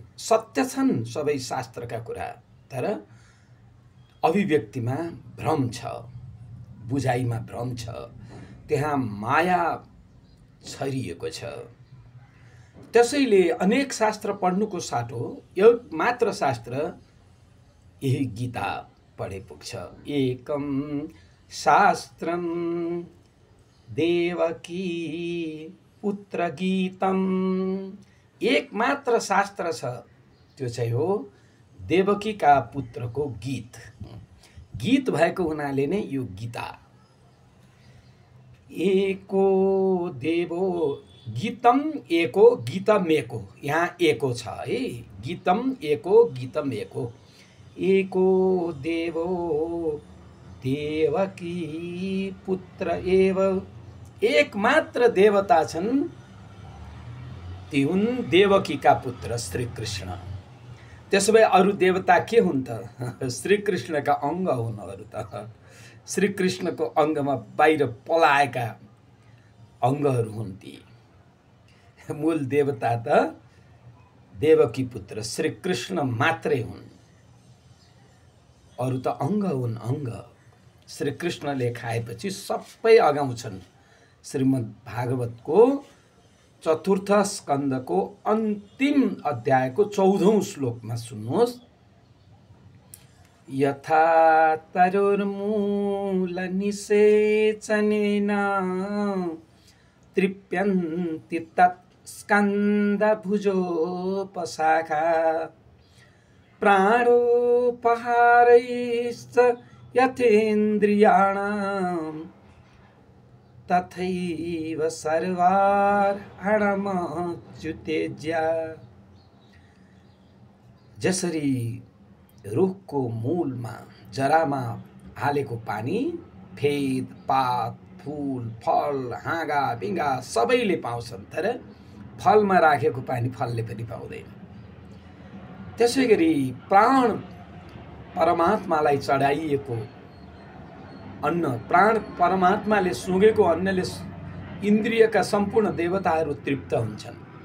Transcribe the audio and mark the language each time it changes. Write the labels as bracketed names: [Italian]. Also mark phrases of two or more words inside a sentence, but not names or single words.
[Nepali] सत्य छन् सबै शास्त्रका कुरा, तर अभिव्यक्तिमा भ्रम छ, बुझाइमा भ्रम छ, त्यहाँ माया छरिएको छ। त्यसैले अनेक शास्त्र पढ्नुको साटो एक मात्र शास्त्र, यही गीता पढे पुग्छ। [Sanskrit] एकम शास्त्रम देवकी पुत्र गीतम। [Nepali] एक मात्र शास्त्र छ, त्यो चाहिँ हो देवकीका पुत्रको गीत। गीत भएको हुनाले नै यो गीता। [Sanskrit] एको देवो गीतम एको गीतम एको, [Nepali] यहाँ एको छ है। [Sanskrit] गीतम एको गीतम एको। एको देवो देवकी पुत्र एव। [Nepali] एक मात्र देवता छन्, ती हुन् देवकीका पुत्र श्री कृष्ण। त्यसो भए अरू देवता के हुन् त? श्री कृष्णका अङ्ग हुन् अरू त। श्री कृष्णको अङ्गमा बाहिर पलाएका अङ्गहरू हुन् ती। मूल देवता त देवकी पुत्र श्री कृष्ण मात्रै हुन्, अरू त अङ्ग हुन्, अङ्ग। श्री कृष्णले खाएपछि सबै अगाउँछन्। श्रीमद् भागवतको 4th स्कन्धको अन्तिम अध्यायको 14औं श्लोकमा सुन्नुहोस्। [Sanskrit] यथा तरुर्मूलनिषेचनेन तृप्यन्ति तत् स्कन्धभुजोपशाखा प्राणोपहारैश्च यथेन्द्रियाणां तथैव सर्वार्हणमच्युतेज्य। [Nepali] जसरी रुखको मूलमा जरामा हालेको पानी फेद पात फूल फल हाँगा बिङ्गा सबैले पाउँछन्, तर फलमा राखेको पानी फलले पनि पाउँदैन। त्यसै गरी प्राण परमात्मालाई चढाइएको अन्न, प्राण परमात्माले सुँगेको अन्नले इन्द्रियका सम्पूर्ण देवताहरू तृप्त हुन्छन्।